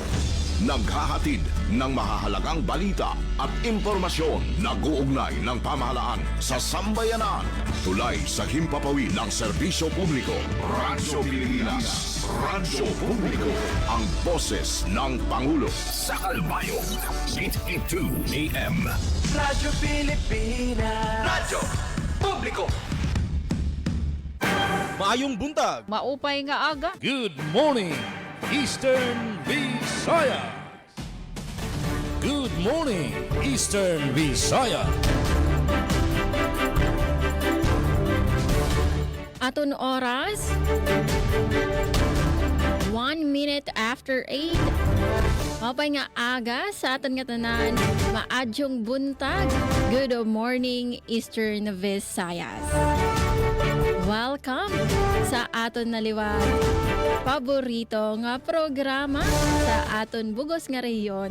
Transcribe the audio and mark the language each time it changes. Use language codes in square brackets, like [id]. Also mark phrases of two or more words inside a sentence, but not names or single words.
[tl] Naghahatid ng mahahalagang balita at impormasyon na guugnay ng pamahalaan sa sambayanan. Tulay sa himpapawid ng serbisyo publiko. Radyo Pilipinas, Radyo Publiko, ang boses ng Pangulo. Sa Calbayog, 882 AM. Radyo Pilipinas, Radyo Publiko. [ceb] Maayong buntag. [war] Maupay nga aga. [en] Good morning, Eastern Visayas. Good morning, Eastern Visayas. [war] Aton oras 1 [en] minute after [war] 8. Maupay nga aga sa aton nga tanan. [ceb] Maadyong buntag. [en] Good morning, Eastern Visayas. [war] Welcome sa aton naliwag paborito nga programa sa aton bugos nga rehiyon.